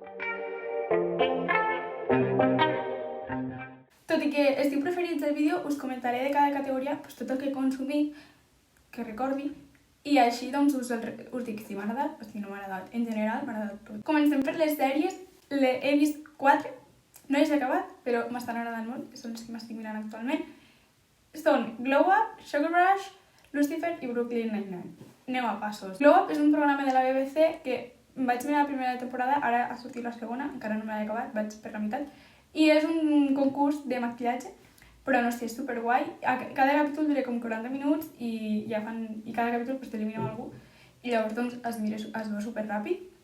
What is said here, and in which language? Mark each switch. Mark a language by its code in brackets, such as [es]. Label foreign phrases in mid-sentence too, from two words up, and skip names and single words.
[ca] Tot i que estiu preferits del vídeo, us comentaré de cada categoria tot el que he consumit, que recordi, i així doncs us dic si m'ha agradat o si no m'ha agradat. En general m'ha agradat tot. Comencem per les sèries. He vist 4, no les he acabat, però m'estan agradant molt, que són les que m'estic mirant actualment. Són Glow Up, Sugar Rush, Lucifer i Brooklyn Nine-Nine. Anem a passos. Glow Up és un programa de la BBC que vaig mirar la primera temporada, ara ha sortit la segona, encara no me l'he acabat, vaig per la meitat. I és un concurs de maquillatge, però no sé, és superguai. Cada capítol dura com 40 minuts i cada capítol t'elimina algú i llavors doncs es veu superràpid.